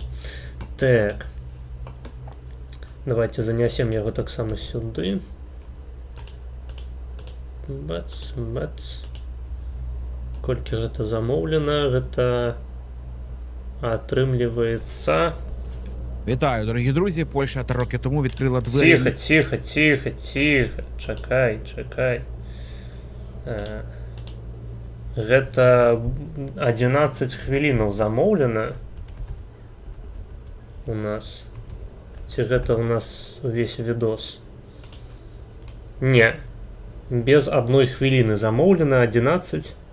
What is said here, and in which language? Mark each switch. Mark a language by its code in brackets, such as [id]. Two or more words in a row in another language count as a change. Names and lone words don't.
[be] Так. Давайте занясем яго таксама сюды. Бац, бац. Колькі гэта замоўлена, гэта атрымліваецца. [uk] Вітаю, дорогі друзі. Польща 3 роки тому відкрила двері. Тихо. [be] Чакай. Гэта 11 хвілінаў замоўлена у нас. Ці гэта у нас увесь відос? Не. Без 1 хвіліны замоўлена 11.